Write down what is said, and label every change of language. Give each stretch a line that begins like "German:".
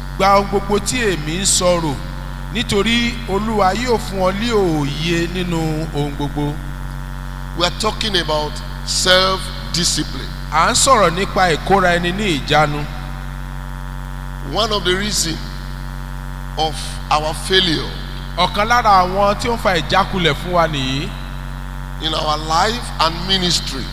Yoruba: Gba ohun gbogbo tí èmi ń sọ̀rọ̀, nítorí Olúwa yóò fún ọ ní òye nínú ohun gbogbo.
English: We are talking about self-discipline.
Yoruba: À ń sọ̀rọ̀ nípa ìkóra ẹni ní ìjánu.
English: One of the reasons of our failure
Yoruba: Ọ̀kan lára àwọn tí ó ń fa ìjákulẹ̀ fún wa nìyí.
English: In our life and ministry